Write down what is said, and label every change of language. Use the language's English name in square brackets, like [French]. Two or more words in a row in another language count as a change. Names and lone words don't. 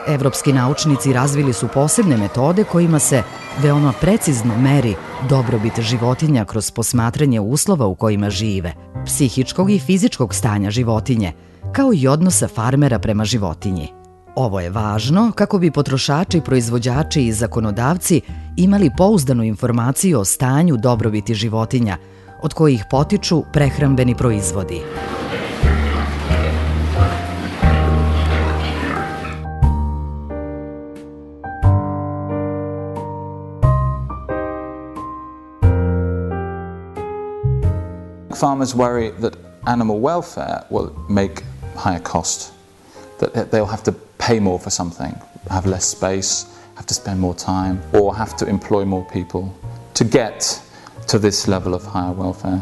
[Serbian] Evropski naučnici razvili su posebne metode kojima se veoma precizno meri dobrobit životinja kroz posmatranje uslova u kojima žive, psihičkog i fizičkog stanja životinje, kao i odnosa farmera prema životinji. Ovo je važno kako bi potrošači, proizvođači i zakonodavci imali pouzdanu informaciju o stanju dobrobiti životinja, od kojih potiču prehrambeni proizvodi. [English] Farmers worry that animal welfare will make higher cost, that they'll have to pay more for something, have less space, have to spend more time, or have to employ more people to get to this level of higher welfare.